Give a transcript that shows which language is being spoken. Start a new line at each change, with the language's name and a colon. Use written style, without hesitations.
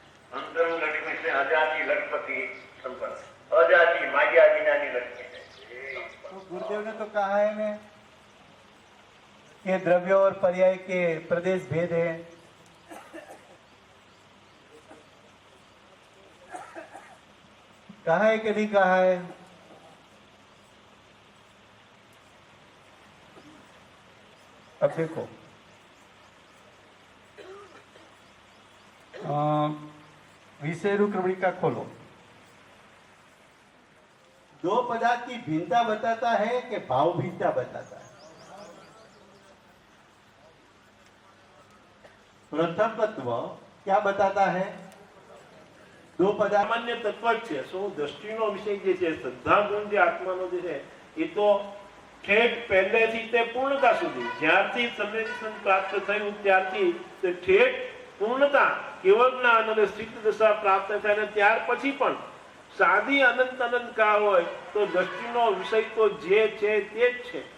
Gujarati: અંતરંગ લક્ષ્મી છે અજાતિ લખપતિ સંપન્ન, અજાતિ માગ્યા વિનાની લક્ષ્મી છે.
Hindi: गुरुदेव ने तो कहा है ना कि द्रव्य और पर्याय के प्रदेश भेद है। कहा है कि नहीं कहा है? अब देखो, विषय क्रमणिका खोलो। दो पदार्थ की भिन्नता बताता है कि भाव भिन्नता बताता है? प्रथम तत्व क्या बताता है? दो पदार्थ सामान्य तत्व
Gujarati: છે। શું દ્રષ્ટિનો વિષય જે છે, શ્રદ્ધા ગુણ જે આત્માનો જે છે, એ તો ઠેઠ પહેલેથી તે પૂર્ણતા સુધી, જ્યારથી સમ્યક પ્રાપ્ત થયું ત્યારથી તે ઠેઠ પૂર્ણતા કેવળ જ્ઞાન અને સ્થિત દશા પ્રાપ્ત થાય, અને ત્યાર પછી પણ સાદી અનંત અનંત કાળ હોય તો દ્રષ્ટિનો વિષય તો જે છે તે જ છે।